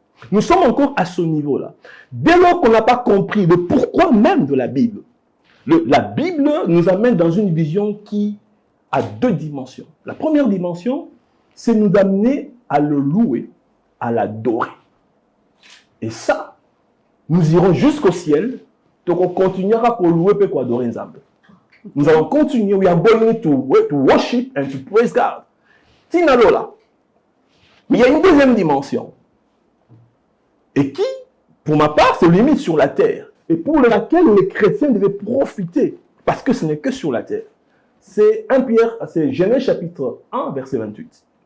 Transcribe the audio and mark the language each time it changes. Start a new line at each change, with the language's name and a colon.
French: Nous sommes encore à ce niveau-là. Dès lors qu'on n'a pas compris le pourquoi même de la Bible, la Bible nous amène dans une vision qui a 2 dimensions. La première dimension, c'est nous amener à le louer, à l'adorer. Et ça, nous irons jusqu'au ciel, donc on continuera à louer et à adorer Nzambe. Nous allons continuer,
English: we are going to worship and to praise God.
Lingala: Tinalola.
French: Mais il y a une deuxième dimension. Et qui, pour ma part, se limite sur la terre. Et pour laquelle les chrétiens devaient profiter. Parce que ce n'est que sur la terre. C'est Genèse chapitre 1, verset 28.